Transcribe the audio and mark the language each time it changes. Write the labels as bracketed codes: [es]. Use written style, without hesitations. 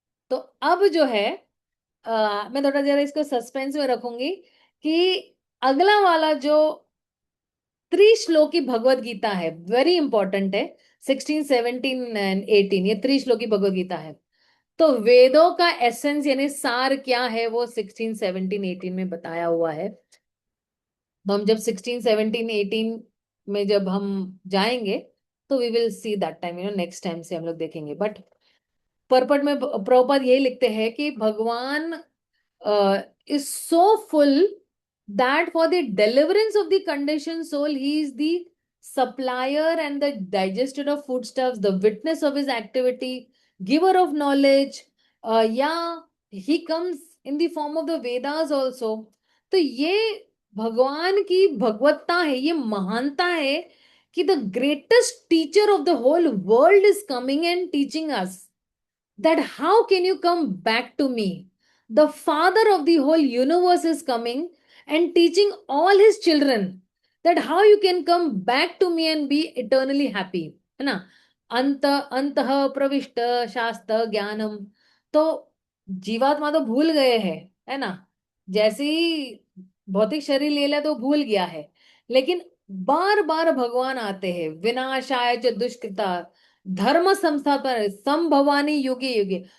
[hi] तो अब जो है, मैं थोड़ा जरा इसको सस्पेंस में रखूंगी कि अगला वाला जो त्रिश्लोकी भगवत गीता है, वेरी इंपॉर्टेंट है, 16, 17 एंड 18, ये त्रिश्लोकी भगवत गीता है। तो वेदों का एसेंस यानी सार क्या है, वो 16, 17, 18 में बताया हुआ है। तो हम जब 16, 17, 18 में जब हम जाएंगे, तो [en] we will see that time, [hi] next time से हम लोग देखेंगे। बट परपट में प्रभुपाद यही लिखते हैं कि भगवान [en] is so full that for the deliverance of the conditioned soul, he is the supplier and the digester of foodstuffs, the witness of his activity, giver of knowledge. Yeah, he comes in the form of the Vedas also. [hi] तो ये भगवान की भगवत्ता है, ये महानता है कि [en] the greatest teacher of the whole world is coming and teaching us that how can you come back to me? The father of the whole universe is coming and teaching all his children that how you can come back to me and be eternally happy, है ना? [sa] अंत अंतः प्रविष्ट शास्त्र ज्ञानम। [hi] तो जीवात्मा तो भूल गए हैं, है ना? जैसे ही भौतिक शरीर ले लिया तो भूल गया है, लेकिन बार बार भगवान आते हैं, [sa] विनाशाय च दुष्कृता धर्म संस्थापन संभवानी युगे युगे।